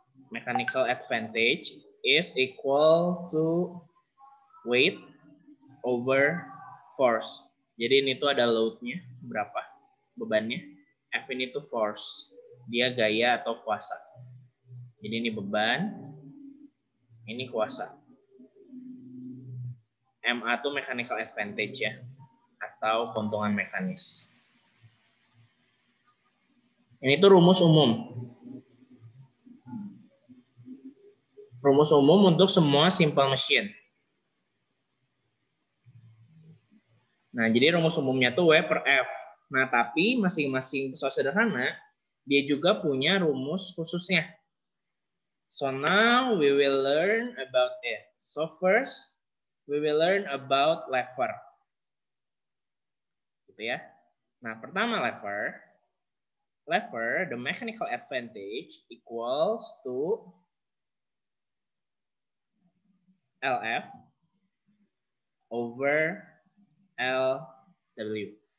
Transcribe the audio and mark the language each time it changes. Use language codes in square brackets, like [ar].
[en] Mechanical advantage is equal to weight over force. [id] Jadi ini tuh ada load-nya berapa, bebannya. F ini tuh force, dia gaya atau kuasa. Jadi ini beban, ini kuasa. MA itu mechanical advantage ya, atau keuntungan mekanis. Ini tuh rumus umum. Rumus umum untuk semua simple machine. Nah, jadi rumus umumnya tuh W per F. Nah, tapi masing-masing pesawat sederhana, dia juga punya rumus khususnya. [en] So now we will learn about it. So first, we will learn about lever. [id] Gitu ya. Nah, pertama lever. [en] Lever, the mechanical advantage equals to LF over LW.